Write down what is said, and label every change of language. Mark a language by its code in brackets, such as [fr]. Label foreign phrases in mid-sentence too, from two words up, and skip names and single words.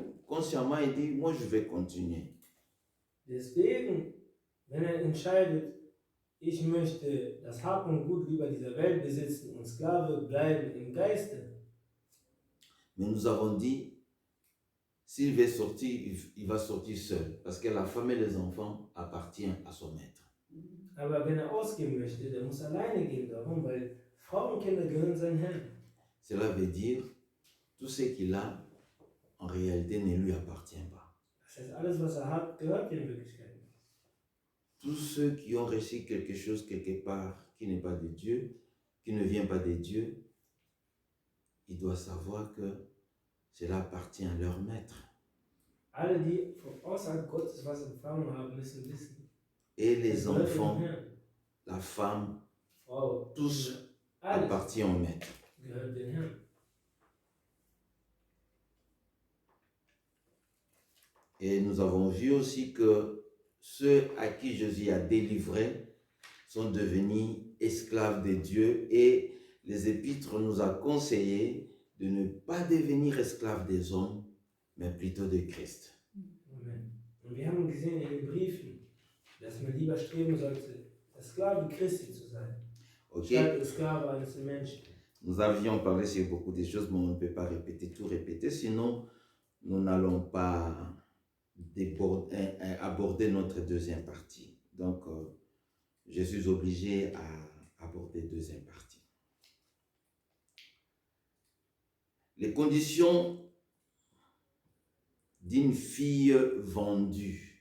[fr] Consciemment, il dit, moi je vais continuer. [de] Deswegen, wenn entscheidet, ich möchte das Hab und Gut lieber dieser Welt besitzen und Sklave bleiben im Geiste. [fr] Mais nous avons dit, s'il veut sortir, il va sortir seul, parce que la femme et les enfants appartiennent à son maître. [de] Aber wenn ausgehen möchte, der muss alleine gehen. Warum? Weil Frau und Kinder gehören seinem Herrn. [fr] Cela veut dire, tout ce qu'il a, en réalité, ne lui appartient pas. [de] Das heißt, alles, was hat, gehört ihm in Wirklichkeit nicht. [fr] Tous ceux qui ont reçu quelque chose quelque part qui n'est pas de Dieu, qui ne vient pas de Dieu, ils doivent savoir que cela appartient à leur maître. [de] Alle, die von außerhalb Gottes was empfangen haben, müssen wissen. [fr] Et les enfants, la femme, [de] Frau, [fr] tous [de] alles [fr] appartiennent au maître. [de] gehört dem Herrn. [fr] Et nous avons vu aussi que ceux à qui Jésus a délivré sont devenus esclaves de Dieu, et les épîtres nous a conseillé de ne pas devenir esclaves des hommes, mais plutôt de Christ. Amen. [de] Und wir haben gesehen in den Briefen, dass man lieber streben sollte, der Sklave Christi zu sein, Ok? statt der Sklave eines Menschen. [fr] Nous avions parlé sur beaucoup de choses, mais on ne peut pas répéter, sinon nous n'allons pas aborder notre deuxième partie. Donc, je suis obligé à aborder deuxième partie. Les conditions d'une fille vendue.